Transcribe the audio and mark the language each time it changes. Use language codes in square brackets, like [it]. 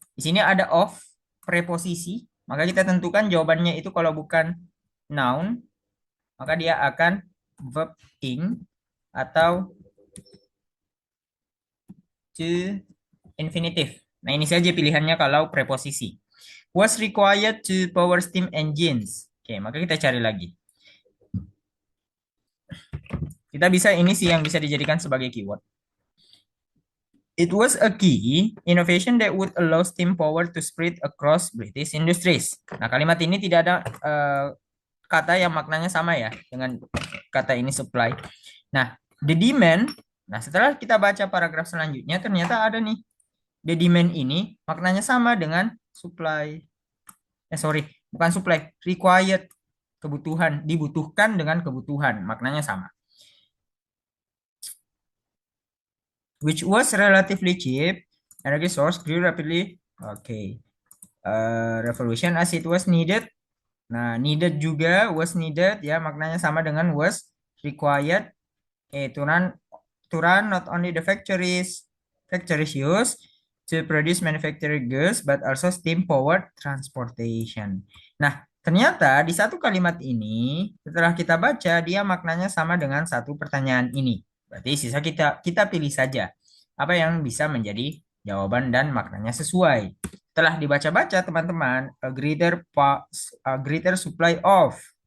[id] Di sini ada of preposisi, maka kita tentukan jawabannya itu kalau bukan noun, maka dia akan verb ing atau to infinitive. Nah, ini saja pilihannya kalau preposisi. [en] Was required to power steam engines. [id] Oke, maka kita cari lagi. Kita bisa, ini sih yang bisa dijadikan sebagai keyword. [en] It was a key innovation that would allow steam power to spread across British industries. [id] Nah, kalimat ini tidak ada kata yang maknanya sama ya dengan kata ini supply. Nah, [en] the demand. [id] Nah, setelah kita baca paragraf selanjutnya, ternyata ada nih. [en] The demand [id] ini maknanya sama dengan supply. Sorry, bukan supply, required. Kebutuhan, dibutuhkan dengan kebutuhan, maknanya sama. [en] Which was relatively cheap. Energy source grew rapidly. Okay. Revolution as it was needed. Nah, needed juga, was needed ya, [id] maknanya sama dengan [en] was required. To run not only the factories use to produce manufactured goods, but also steam powered transportation. [id] Nah, ternyata di satu kalimat ini, setelah kita baca, dia maknanya sama dengan satu pertanyaan ini. Berarti sisa kita pilih saja apa yang bisa menjadi jawaban dan maknanya sesuai. Setelah dibaca-baca, teman-teman, [en] a greater supply of.